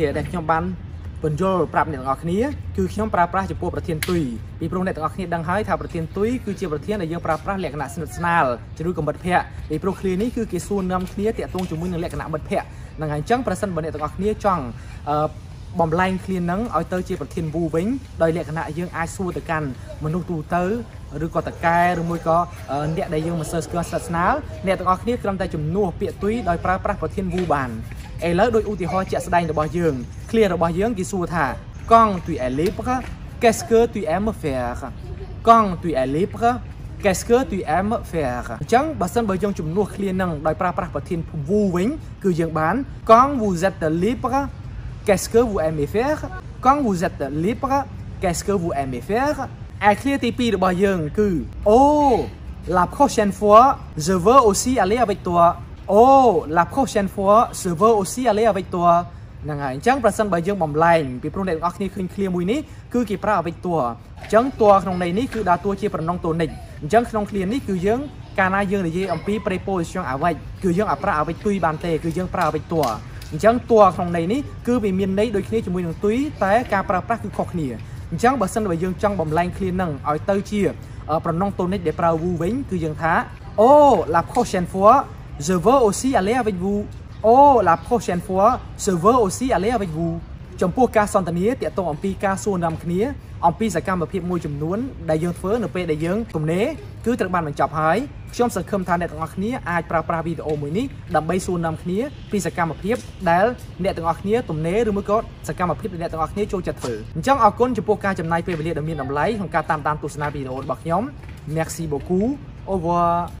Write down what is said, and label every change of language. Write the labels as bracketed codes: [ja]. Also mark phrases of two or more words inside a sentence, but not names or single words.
[km] ដែលខ្ញុំបានបញ្យល់ប្រាប់អ្នកទាំងអស់គ្នាគឺខ្ញុំប្រើប្រាស់ចំពោះប្រធានទុយពីព្រោះអ្នកទាំងអស់គ្នាដឹងហើយថាប្រធានទុយគឺជាប្រធានដែលយើងប្រើប្រាស់លក្ខណៈស្និទ្ធស្នាលជាមួយនឹងមិត្តភ័ក្តិពីព្រោះឃ្លានេះគឺគេសួរនាំគ្នាតាក់ទងជាមួយនឹងលក្ខណៈមិត្តភ័ក្តិហ្នឹងហើយអញ្ចឹងប្រសិនបើអ្នកទាំងអស់គ្នាចង់បំលែងឃ្លាហ្នឹងឲ្យទៅជាប្រធានវូវិញដោយលក្ខណៈយើងអាចសួរទៅកាន់មនុស្សទូទៅឬក៏តកែឬមួយក៏អ្នកដែលយើងមិនសូវស្គាល់ស្និទ្ធស្នាលអ្នកទាំងអស់គ្នា គ្រាន់តែជំនួសពាក្យទុយដោយប្រើប្រាស់ប្រធានវូបានឥឡូវដោយឧទាហរណ៍ជាក់ស្ដែងរបស់យើងឃ្លារបស់យើងគេសួរថា [fr] quand tu es libre qu'est-ce que tu aimes faire quand tu es libre qu'est-ce que tu aimes faire [km] អញ្ចឹងបើសិនបើយើងជំនួសឃ្លាហ្នឹងដោយប្រើប្រាស់ប្រធានវូវិញគឺយើងបាន [fr] quand vous êtes libre qu'est-ce que vous aimez faire quand vous êtes libre qu'est-ce que vous aimez faire [km] ឯឃ្លាទី2របស់យើងគឺ [fr] oh la prochaine fois je veux aussi aller avec toi oh la prochaine fois je veux aussi aller avec toi [km] ហ្នឹងហើយអញ្ចឹងប្រសិនបើយើងបំលែងពីព្រោះអ្នកទាំងអស់គ្នាឃើញឃ្លាមួយនេះគឺគេប្រើ [fr] avec toi [km] អញ្ចឹងតួក្នុងន័យនេះគឺដើរតួជាប្រណងតូនិច អញ្ចឹងក្នុងឃ្លានេះគឺយើងកាលណាយើងនិយាយអំពី preposition avec គឺយើងអាចប្រើ avec ទុយបានទេគឺយើងប្រើ [fr] avec toi [km] អញ្ចឹងតួក្នុងន័យនេះគឺវាមានន័យដូចគ្នាជាមួយនឹងទុយតែ ការប្រើប្រាស់គឺខុសគ្នាអញ្ចឹងបើសិនបើយើងចង់បំលែងឃ្លាហ្នឹងឲ្យទៅជាប្រណងតូនិចដែលប្រើ vous វិញគឺយើងថា [fr] oh la prochaine fois je veux aussi aller avec vous oh la prochaine fois je veux aussi aller avec vous [km] ចំពោះការសន្ទនាទាក់ទងអំពីការសួរនាំគ្នាអំពីសកម្មភាពមួយចំនួនដែលយើងធ្វើនៅពេលដែលយើងទំនេរគឺត្រូវបានបញ្ចប់ហើយខ្ញុំសង្ឃឹមថាអ្នកទាំងអស់គ្នាអាចប្រើប្រាស់វីដេអូមួយនេះដើម្បីសួរនាំគ្នាពីសកម្មភាពដែលអ្នកទាំងអស់គ្នាទំនេរឬមួយក៏សកម្មភាពដែលអ្នកទាំងអស់គ្នាចូលចិត្តធ្វើអញ្ចឹងអរគុណចំពោះការចំណាយពេលវេលាដ៏មានតម្លៃក្នុងការតាមដានទស្សនាវីដេអូរបស់ខ្ញុំ [fr] Merci beaucoup au revoir